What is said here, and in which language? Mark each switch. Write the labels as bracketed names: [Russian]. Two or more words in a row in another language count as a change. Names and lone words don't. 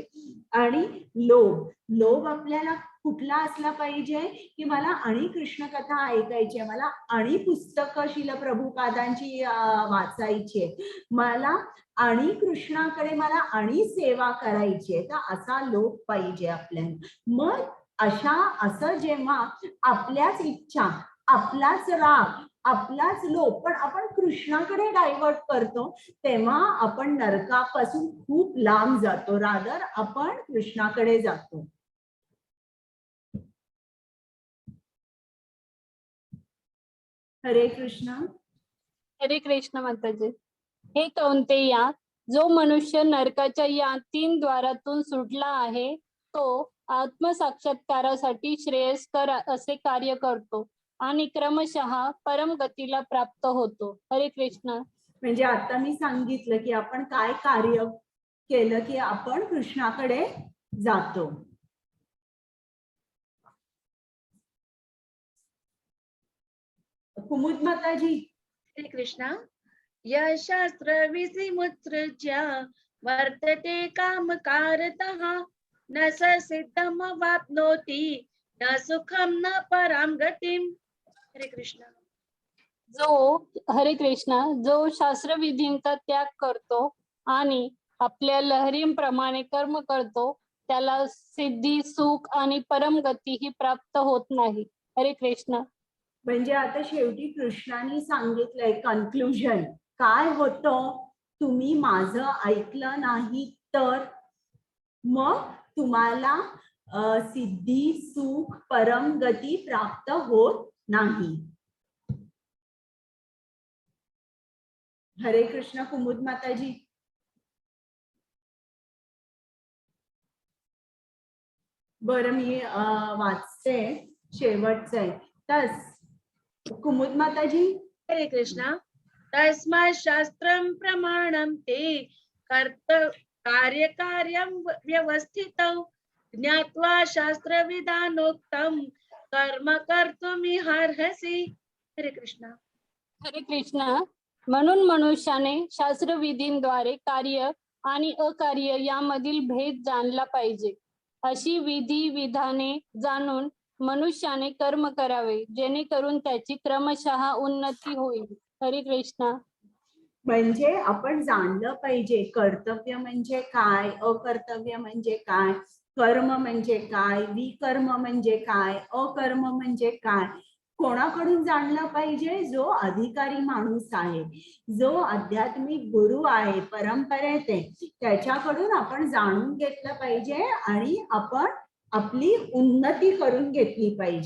[Marathi] आणि लोभ आपल्याला कुठला असला पाहिजे की मला आणि कृष्ण कथा ऐकायची आहे, मला आणि पुस्तकं शिल प्रभुपादांची वाचायची आहे, मला आणि कृष्णाकडे मला आणि सेवा करायची आहे, तर असा लोभ पाहिजे आपल्याला. मग असं जेव्हा आपल्याच इच्छा, आपलाच राग, आपलाच लोभ पण आपण कृष्णाकडे डायव्हर्ट करतो, तेव्हा आपण नरकापासून खूप लांब जातो, रादर आपण कृष्णाकडे जातो. हरे कृष्ण. हरे कृष्ण माताजी. हे कौंतेया, जो मनुष्य नरकाच्या या 3 द्वारातून सुटला आहे तो आत्मसाक्षात्कारासाठी श्रेयस्कर असे कार्य करतो आणि क्रमशः परमगतीला प्राप्त होतो. हरे कृष्ण. म्हणजे आता मी सांगितलं की आपण काय कार्य केलं की आपण कृष्णाकडे जातो. कुमुद माताजी. हरे कृष्ण. [Sanskrit] यशास्त्र विधिमुत्सृज्य वर्तते कामकारतः न स सिद्धमवाप्नोति न सुखम न पराम गतिम. [Marathi] हरे कृष्ण. हरे कृष्ण, जो शास्त्र विधींचा त्याग करतो आणि आपल्या लहरींप्रमाणे कर्म करतो त्याला सिद्धी, सुख आणि परमगती ही प्राप्त होत नाही. हरे कृष्ण. म्हणजे आता शेवटी कृष्णाने सांगितलंय कन्क्लुजन काय होतं, तुम्ही माझं ऐकलं नाही तर मग तुम्हाला सिद्धी, सुख, परमगती प्राप्त होत नाही. हरे कृष्ण. कुमुद माताजी. बरं मी वाचते शेवटचं आहे. तस कुमुद माताजी. हरे कृष्ण. [Sanskrit] तस्मात् शास्त्रं प्रमाणं ते कार्यं व्यवस्थितौ ज्ञात्वा शास्त्रविधानोक्तं कर्म कर्तुमिहार्हसि. [Marathi] हरे कृष्ण. हरे कृष्ण. म्हणून मनुष्याने शास्त्रविधींद्वारे कार्य आणि अकार्य यामधील भेद जाणला पाहिजे. अशी विधी विधाने जाणून मनुष्याने कर्म करावे जेणेकरून त्याची क्रमशः उन्नती होईल. हरे कृष्ण. म्हणजे आपण जाणलं पाहिजे कर्तव्य म्हणजे काय, अकर्तव्य म्हणजे काय, कर्म म्हणजे काय, विकर्म म्हणजे काय, अकर्म म्हणजे काय. कोणाकडून जाणलं पाहिजे? जो अधिकारी माणूस आहे, जो आध्यात्मिक गुरु आहे, परंपरेत आहे, त्याच्याकडून आपण जाणून घेतलं पाहिजे आणि आपण आपली उन्नती करून घेतली पाहिजे.